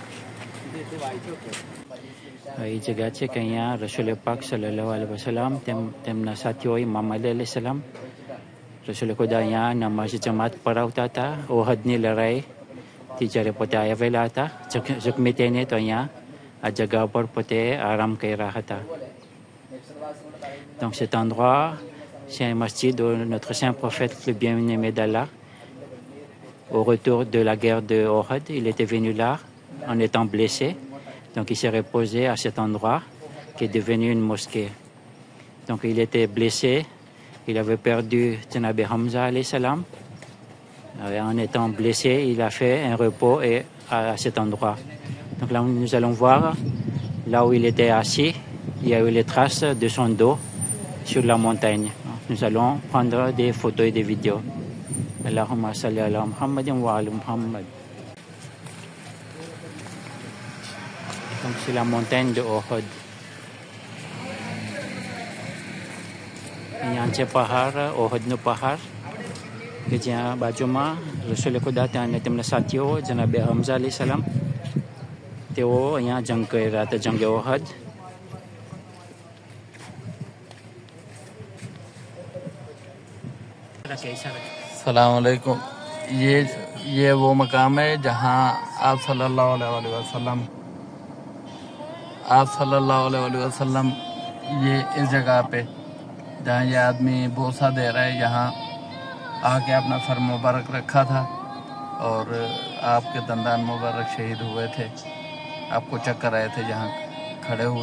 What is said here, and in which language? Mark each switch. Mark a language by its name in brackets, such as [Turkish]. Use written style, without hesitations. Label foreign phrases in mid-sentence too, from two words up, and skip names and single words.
[Gujarati] એ જગ્યા છે કે અહીંયા રસૂલ પાક [Arabic] صلى الله عليه وسلم [Gujarati] તેમના સાથીઓ ઇમામ અલી [Arabic] عليه السلام [Gujarati] રસૂલ ખુદા અહીંયા નમાઝ જમાત પઢાવતા હતા. ઓહદની લડાઈથી જ્યારે પોતે આવેલા હતા જખ્મી થઈને, તો અહીંયા આ જગ્યા પર પોતે આરામ કર્યા હતા. [French] Donc cet endroit, c'est un masjid où notre saint prophète, le bien-aimé d'Allah, au retour de la guerre de Ohad, il était venu là en étant blessé. Donc il s'est reposé à cet endroit qui est devenu une mosquée. Donc il était blessé, il avait perdu Janabi Hamza [Arabic] عليه السلام. [French] En étant blessé, il a fait un repos à cet endroit. Donc là, nous allons voir, là où il était assis, il y a eu les traces de son dos sur la montagne. Nous allons prendre des photos et des vidéos. [Arabic] اللهم صل على محمد وعلى محمد. [French] Donc c'est la montagne de Ohud. [Gujarati] અહીંયા છે પહાડ, ઓહદનો પહાડ, કે જ્યાં બાજુમાં રસૂલ ખુદા અને તેમના સાથીઓ જનાબે હમઝા [Arabic] عليه السلام [Gujarati] તેઓ અહીંયા જંગ કર્યા હતા, જંગે ઓહદ. [Arabic] السلام عليكم. [Hindi] ये वो मकाम है जहाँ आप [Arabic] صلى الله عليه وسلم [Hindi] ये इस जगह पे जहाँ ये आदमी बोसा दे रहा है, यहाँ आके अपना सर मुबारक रखा था और आपके दंदान मुबारक शहीद हुए थे, आपको चक्कर आए थे जहाँ खड़े हुए।